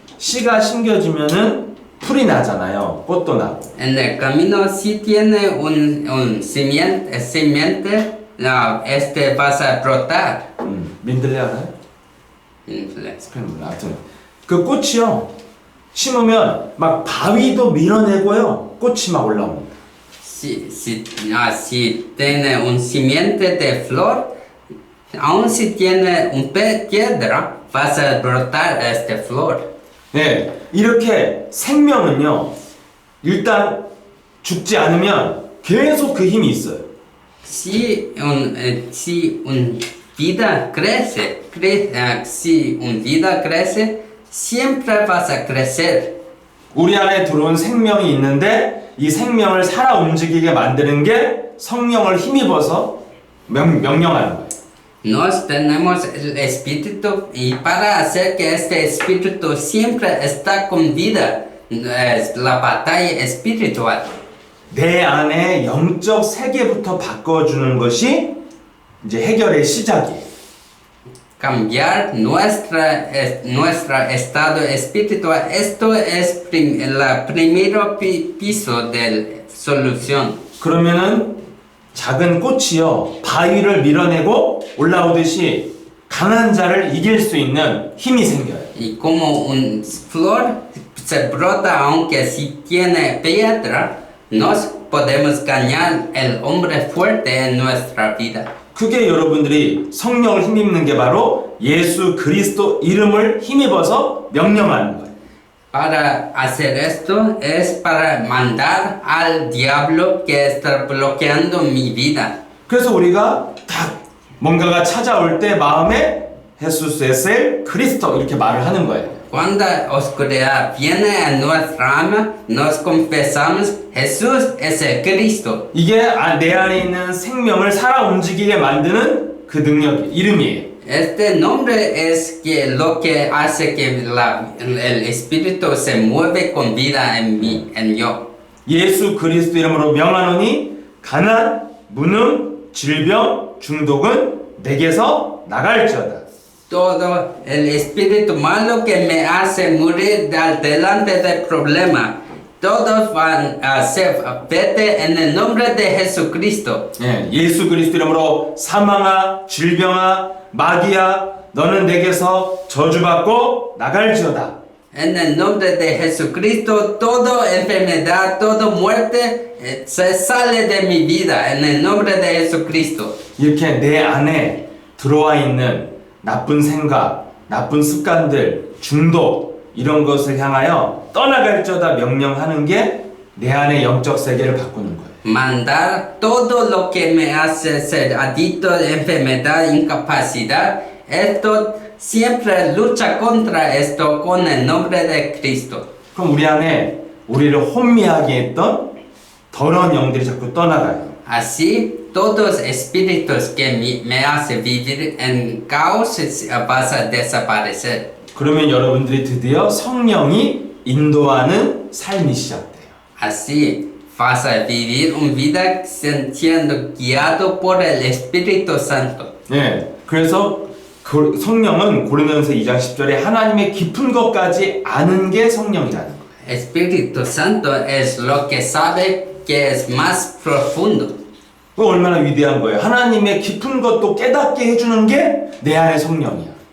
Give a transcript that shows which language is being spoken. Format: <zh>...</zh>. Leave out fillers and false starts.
<ko>씨가 심겨지면은 풀이 나잖아요. 꽃도 나고.</ko> <es>En el camino si tiene un simiente, vas a brotar.</es> <ko>민들레 알아요? 스페인 몰라. 하여튼 그 꽃이요. 심으면 막 바위도 밀어내고요. 꽃이 막 올라옵니다.</ko> <es>Si tiene un simiente de flor, aun si tiene un piedra, vas a brotar esta flor.</es> <ko>네, 이렇게 생명은요. 일단 죽지 않으면 계속 그 힘이 있어요.</ko> <es>Si un vida crece, si un vida crece, siempre vas a crecer.</es> <ko>우리 안에 들어온 생명이 있는데 이 생명을 살아 움직이게 만드는 게 성령을 힘입어서 명령하는 거예요.</ko> <es>Nos tenemos el espíritu y para hacer que este espíritu siempre está con vida es la batalla espiritual.</es> <ko>내 안에 영적 세계부터 바꿔주는 것이 이제 해결의 시작이에요.</ko> <es>Cambiar nuestro estado espiritual, esto es el primer piso de la solución.</es> <ko>그러면은 작은 꽃이요 바위를 밀어내고 올라오듯이 강한 자를 이길 수 있는 힘이 생겨요.</ko> <es>Y como un flor se brota aunque si tiene piedra, nos podemos ganar el hombre fuerte en nuestra vida.</es> <ko>그게 여러분들이 성령을 힘입는 게 바로 예수 그리스도 이름을 힘입어서 명령하는 거예요.</ko> <es>Para hacer esto es para mandar al diablo que está bloqueando mi vida.</es> <ko>그래서 우리가 딱 뭔가가 찾아올 때 마음에</ko> <es>예수스 에셀 그리스도</es> <ko>이렇게 말을 하는 거예요.</ko> <es>Cuando oscuridad viene en nuestra alma, nos confesamos Jesús es el Cristo.</es> <ko>이게 내 안에 있는 생명을 살아 움직이게 만드는 그 능력 이름이에요.</ko> <es>Este nombre es que lo que hace que el espíritu se mueve con vida en mí, en yo.</es> <ko>예수 그리스도 이름으로 명하노니 가난, 무능, 질병, 중독은 내게서 나갈지어다.</ko> <es>Todo el espíritu malo que me hace morir delante del problema, todos van a ser vete en el nombre de Jesucristo.</es> <ko>예, 예수 그리스도 이름으로 사망아, 질병아, 마귀야, 너는 내게서 저주받고 나갈지어다.</ko> <es>En el nombre de Jesucristo, toda enfermedad, toda muerte se sale de mi vida. En el nombre de Jesucristo.</es> <ko>이렇게 내 안에 들어와 있는 나쁜 생각, 나쁜 습관들, 중독 이런 것을 향하여 떠나갈지어다 명령하는 게 내 안의 영적 세계를 바꾸는 거예요.</ko> <es>Mandar todo lo que me hace ser adicto, enfermedad, incapacidad, esto siempre lucha contra esto con el nombre de Cristo.</es> <ko>그럼 우리 안에 우리를 혼미하게 했던 더러운 영들이 자꾸 떠나가요.</ko> <es>Así, todos espíritus que me hacen vivir en caos van a desaparecer.</es> <ko>그러면 여러분들이 드디어 성령이 인도하는 삶이 시작돼요.</ko> <es>Así, vas a vivir una vida siendo guiado por el Espíritu Santo.</es> <ko>네, 그래서 성령은 고린도전서 2장 10절에 하나님의 깊은 것까지 아는 게 성령이라는 거예요.</ko> <es>Espíritu Santo es lo que sabe que es más profundo.</es> <ko>그 얼마나 위대한 거예요. 하나님의 깊은 것도 깨닫게 해주는 게 내 안의 성령이야.</ko>